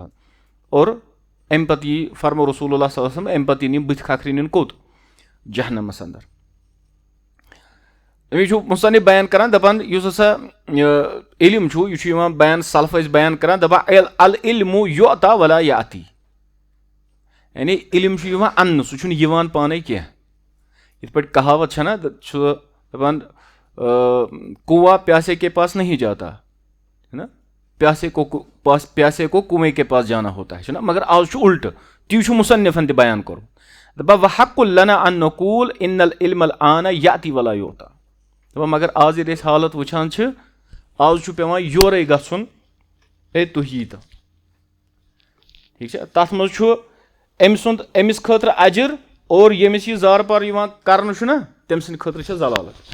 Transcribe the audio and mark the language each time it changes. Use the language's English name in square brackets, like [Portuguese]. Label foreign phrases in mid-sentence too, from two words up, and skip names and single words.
[Kashmiri] और अम पे यह फरमो रसूलुल्लाह [Arabic] صلى الله عليه وسلم, [Kashmiri] अम पे इन बुथ खखरिन कोत जहन्नमस अंदर। मुसन्निफ बयान करान दपान युस हसा इल्म छु यह बयान सलफ बयान करान दपा [Arabic] العلم يؤتى ولا يأتي, [Kashmiri] यानी इल्म अन्न सह पाने कह। इत पे [Hindi] कहावत है ना दपान कुआं प्यासे के पास नहीं जाता, है ना, प्यासे को कुएं के पास जाना होता है ना। [Kashmiri] मगर आज उल्ट ती मुसन्निफन त बयान कर दपा [Arabic] وحق لنا أن نقول إن العلم أن يأتي ولا يؤتى. [Kashmiri] दपा मगर आज ये हालत वुचान आज पेवान योरे गछुन ए तु यी तो, [Hindi] ठीक है। [Kashmiri] तथ मज अमिस खतर अजर और यमिस यह जार पार कर तम सद खतर जलालत,